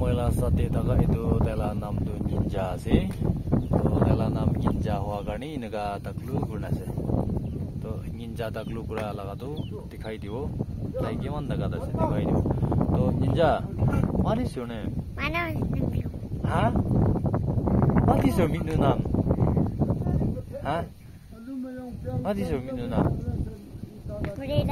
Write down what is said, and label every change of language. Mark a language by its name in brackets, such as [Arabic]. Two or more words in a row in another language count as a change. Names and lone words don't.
[Naga Pidgin] sate daga itu tela nam tu ninja ase to tela nam ninja hua karni inaga taklu gurna ase to ninja taklu kura laga tu dikhai dibo tai keman daga ase dikhai dibo to ninja [English] what is your name my name is Nimbu huh what is your middle name huh what is your middle name Morena